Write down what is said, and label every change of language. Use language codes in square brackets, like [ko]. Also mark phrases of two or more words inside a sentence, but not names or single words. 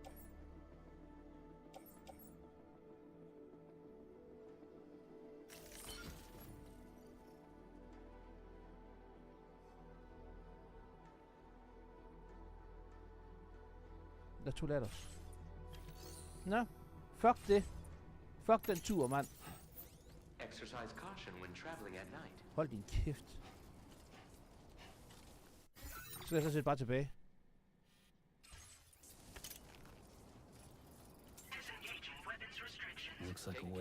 [da] Der er 2 letters. Nå, fuck det. Fuck den tur, mand. [en] Exercise caution when traveling at night. [da] Hold din kæft. Så skal jeg så sætte bare tilbage. [en] Disengaging weapons restrictions. Looks like a way